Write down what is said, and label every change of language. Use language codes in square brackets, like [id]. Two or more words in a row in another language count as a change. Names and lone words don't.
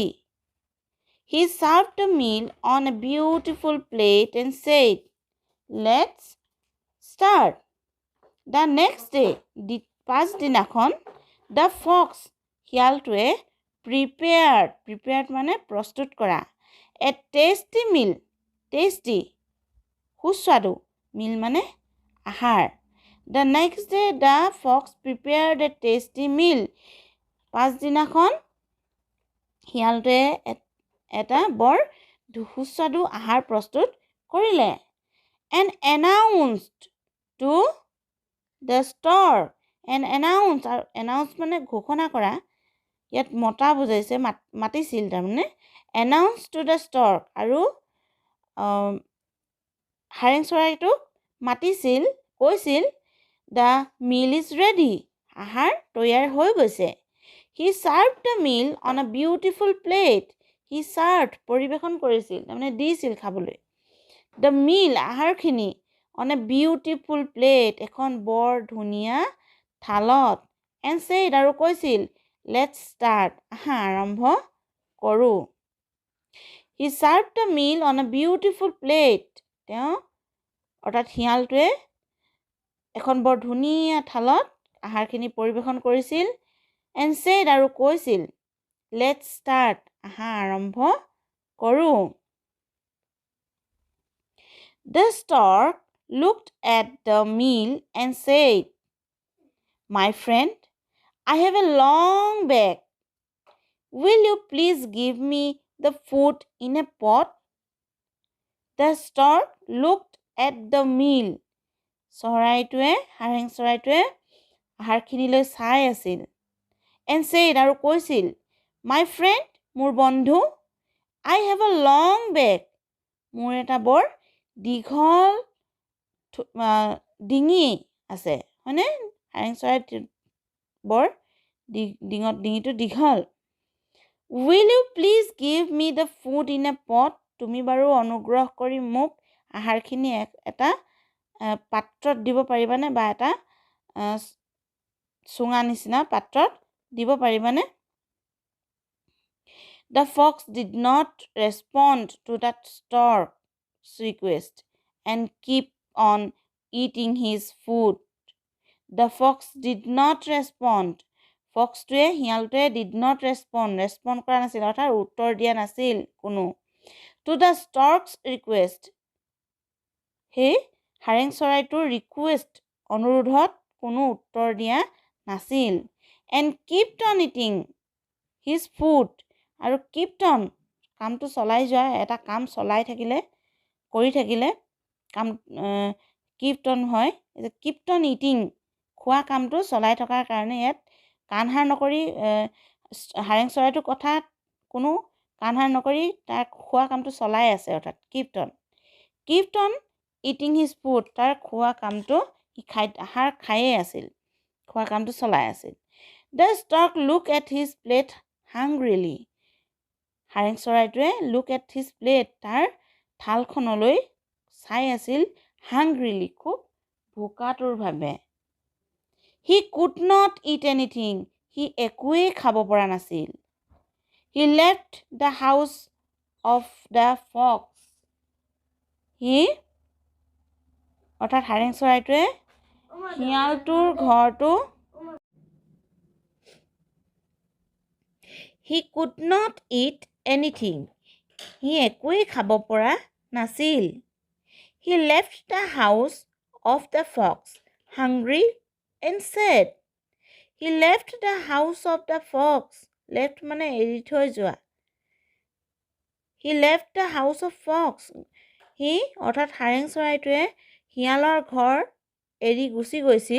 [en] He served the meal on a beautiful plate and said, Let's start. The next day, পাছদিনাখন, the fox, শিয়ালটোৱে prepared [as] মানে প্ৰস্তুত কৰা, [en] a tasty meal, tasty, সুস্বাদু, meal [as] মানে আহাৰ। [en] The next day, the fox prepared a tasty meal. [as] পাছদিনাখন শিয়ালটোৱে এটা বৰ সুস্বাদু আহাৰ প্ৰস্তুত কৰিলে। [en] And announced to the stork. And announce [as] মানে ঘোষণা কৰা, ইয়াত মতা বুজাইছে, মাতিছিল তাৰমানে। [en] Announce to the stork, [as] আৰু হাৰেং চৰাইটোক মাতিছিল, কৈছিল, [en] The meal is ready. [as] আহাৰ তৈয়াৰ হৈ গৈছে। [en] He served the meal on a beautiful plate. He served, [as] পৰিৱেশন কৰিছিল, তাৰমানে দিছিল খাবলৈ। [en] The meal, আহাৰখিনি, on a beautiful plate, [as] এখন বৰ ধুনীয়া থালত, [en] and said, [as] আৰু কৈছিল, [en] Let's start. [as] আৰম্ভ কৰোঁ। [en] He served the meal on a beautiful plate. [as] তেওঁ অৰ্থাৎ শিয়ালটোৱে এখন বৰ ধুনীয়া থালত আহাৰখিনি পৰিৱেশন কৰিছিল, [en] and said, [as] আৰু কৈছিল, [en] Let's start. [as] আৰম্ভ কৰোঁ। [en] The stork looked at the meal and said, My friend, I have a long bag. Will you please give me the food in a pot? The stork looked at the meal. [as] হাৰেং চৰাইটোৱে আহাৰখিনিলৈ চাই আছিল, [en] and said, [as] আৰু কৈছিল, [en] My friend, [as] মোৰ বন্ধু, [en] I have a long bag. [as] মোৰ এটা বৰ দীঘল ডিঙি আছে, হয়নে? হাৰেং চৰাই বৰ ডিঙিটো দীঘল। [en] Will you please give me the food in a pot? [as] তুমি বাৰু অনুগ্ৰহ কৰি মোক আহাৰখিনি এটা পাত্ৰত দিব পাৰিবানে, বা এটা চুঙা নিচিনা পাত্ৰত দিব পাৰিবানে? [en] The fox did not respond to that stork's request and keep on eating his food. The fox did not respond. [as] ফক্সটোৱে, শিয়ালটোৱে [en] did not respond [as] কৰা নাছিল, অৰ্থাৎ উত্তৰ দিয়া নাছিল কোনো। [en] To the stork's request, [as] সেই হাৰেং চৰাইটোৰ ৰিকুৱেষ্ট, অনুৰোধত কোনো উত্তৰ দিয়া নাছিল। [en] And kept on eating his food, আৰু kept on, [as] কামটো চলাই যোৱা, এটা কাম চলাই থাকিলে, কৰি থাকিলে কাম [en] kept on [as] হয়। [en] kept on eating, [as] খোৱা কামটো চলাই থকাৰ কাৰণে ইয়াত কাণসাৰ নকৰি, হাৰেং চৰাইটোৰ কথাত কোনো কাণসাৰ নকৰি তাৰ খোৱা কামটো চলাই আছে, অৰ্থাৎ [en] kept on eating his food, [as] তাৰ খোৱা কামটো আহাৰ খায়ে আছিল, খোৱা কামটো চলাই আছিল। [en] The stork looked at his plate hungrily. [as] হাৰেং চৰাইটোৱে [en] look at his plate, [as] তাৰ থালখনলৈ চাই আছিল, hungrily, খুব ভোকাতুৰভাৱে। [en] He could not eat anything. [as] সি একোৱেই খাব পৰা নাছিল। [en] He left the house of the fox. [as] সি, অৰ্থাৎ হাৰেং চৰাইটোৱে শিয়ালটোৰ ঘৰটো [en] He could not eat anything. [as] সি একোৱেই খাব পৰা নাছিল. [en] He left the house of the fox, hungry and sad. He left the house of the fox. [as] Left মানে এৰি থৈ যোৱা. [en] He left the house of fox. [as] সি অৰ্থাৎ হাৰেং চৰাইটোৱে শিয়ালৰ ঘৰ এৰি গুচি গৈছিল.